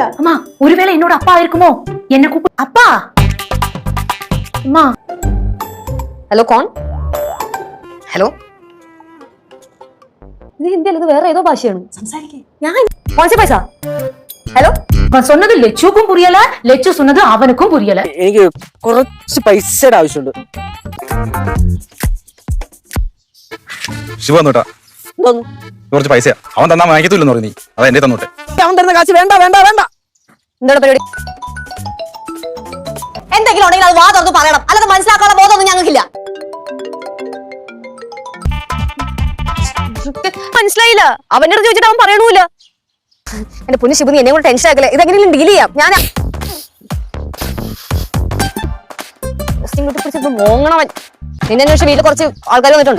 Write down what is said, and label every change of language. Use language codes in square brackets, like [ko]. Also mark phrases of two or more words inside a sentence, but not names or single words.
[ml] അമ്മ ഒരുവേള എന്നോട് അപ്പ ആയിരിക്കുമോ എന്നെ അപ്പാ അമ്മ ഹലോ കോൺ ഹലോ ഇത് ഹിന്ദി അല്ല ഇത് വേറെ ഏതോ ഭാഷയാണ് സംസാരിക്കേ ഞാൻ [hi] कौनसी पैसा [ml] ഹലോ [ta] അവൻ சொன்னது லெச்சுக்கும் புரியல லெச்சு சொன்னது அவனுக்கும் புரியல [ml] എനിക്ക് കുറച്ച് പൈസയുടെ ആവശ്യമുണ്ട് ശിവ വന്നോട്ടാ കുറച്ച് പൈസ അവൻ തന്നാ വാങ്ങിക്കത്തില്ലെന്ന് പറഞ്ഞു നീ അത് എന്റെ തന്നോട്ടെ അവൻ തരുന്ന കാശ് വേണ്ട വേണ്ട വേണ്ട എന്താണ് പരിപാടി എന്തെങ്കിലും ഉണ്ടെങ്കിൽ അത് വാ തുറന്ന് പറയണം അല്ലാതെ മനസ്സിലാക്കാനുള്ള ബോധമൊന്നും ഞങ്ങൾക്കില്ല മനസ്സിലായില്ല അവന്റെ അടുത്ത് ചോദിച്ചിട്ട് അവൻ പറയണൂല എന്റെ പൊന്നു ശിവ നീ എന്നെ കൂടെ ടെൻഷൻ ആക്കല്ലേ ഇതെങ്ങനെയും ഡീൽ ചെയ്യാം ഞാൻ മോങ്ങണവൻ നിന്നെ അന്വേഷിച്ച് വീട്ടിൽ കുറച്ച് ആൾക്കാർ വന്നിട്ടുണ്ട്